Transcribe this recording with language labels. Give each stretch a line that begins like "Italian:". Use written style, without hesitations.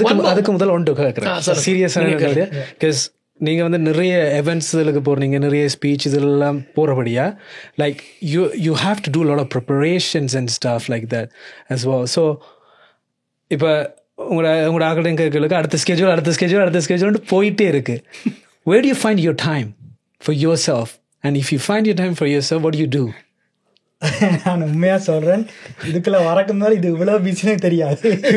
Tamil: அதுக்கு முதல் ஒன்று கேட்குறேன் சீரியஸான. நீங்கள் நிறைய எவெண்ட்ஸுக்கு போகிறீங்க, நிறைய ஸ்பீச் இதெல்லாம் போகிறபடியா
English: Like you have to do lot of preparations and stuff like that as well.
Tamil: So இப்போ உங்களோட ஆக்களுக்கு அடுத்த ஸ்கெட்யூல் போயிட்டே இருக்கு.
English: Where do you find your time for yourself? And if you find your time for yourself, what do you do?
Tamil: நான் உண்மையாக சொல்கிறேன், இதுக்குள்ள வரக்கும்போது இது இவ்வளோ பிஸினே தெரியாது.